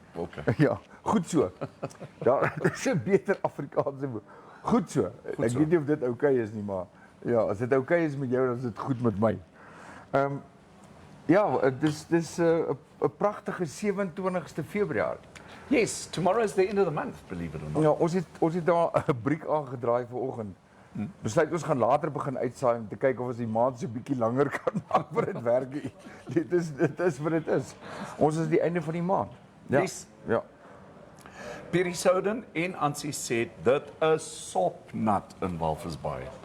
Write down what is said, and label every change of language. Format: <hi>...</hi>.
<en>Okay.</en> <af>Ja, goed so. Daar is 'n beter Afrikaanse woord. Goed so. Ek weet nie of dit okay is nie, maar ja, as dit okay is met jou, dan is dit goed met my. Ja, dis 'n pragtige 27ste Februarie.</af> <en>Yes, tomorrow is the end of the month, believe it or not.</en> <af>Ja, ons het daar 'n briek aangedraai vanoggend. Besluit ons gaan later begin uitsaai om te kyk of ons die maand so 'n bietjie langer kan maak vir dit werk. Dit is wat dit is. Ons is die einde van die maand. Ja.</af> <en>Yes.</en> <af>Ja. Pierre Soden en Ansie sê dit is sopnat in Walvis Bay.</af>